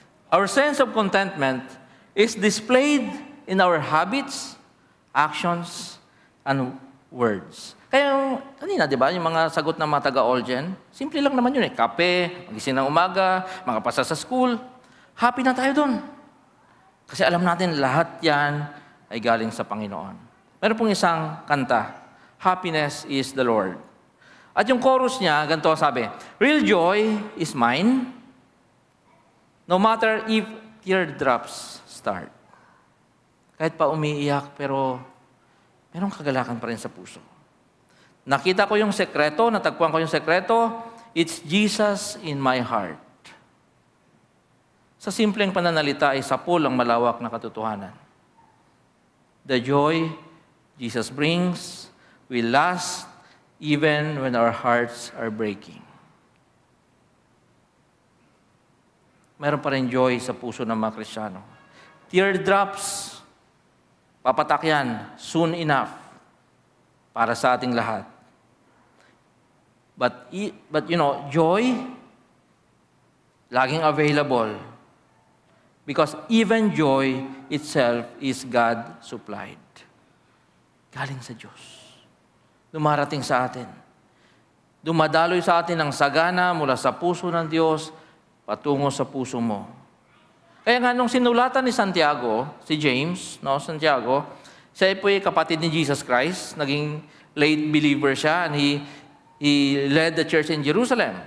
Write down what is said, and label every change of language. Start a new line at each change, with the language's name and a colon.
English: Our sense of contentment is displayed in our habits, actions, and words.
Filipino: Kaya kanina, di ba, yung mga sagot ng mga taga-Olgen, simple lang naman yun eh. Kape, magising ng umaga, makapasa sa school. Happy na tayo dun. Kasi alam natin, lahat yan ay galing sa Panginoon. Meron pong isang kanta,
English: Happiness is the Lord.
Filipino: At yung chorus niya, ganito sabi,
English: real joy is mine, no matter if teardrops start.
Filipino: Kahit pa umiiyak, pero merong kagalakan pa rin sa puso. Nakita ko yung sekreto, natagpuan ko yung sekreto,
English: it's Jesus in my heart.
Filipino: Sa simpleng pananalita ay sapul ang malawak na katotohanan.
English: The joy Jesus brings will last even when our hearts are breaking.
Filipino: Meron pa rin joy sa puso ng mga Kristiyano. Teardrops, papatak yan,
English: soon enough,
Filipino: para sa ating lahat.
English: But you know, joy,
Filipino: laging
English: available. Because even joy itself is God-supplied.
Filipino: Galing sa Diyos. Dumarating sa atin. Dumadaloy sa atin ang sagana mula sa puso ng Diyos patungo sa puso mo. Kaya nga nung sinulatan ni Santiago, si James, Santiago, siya po ay kapatid ni Jesus Christ, naging late believer siya,
English: and he led the church in Jerusalem.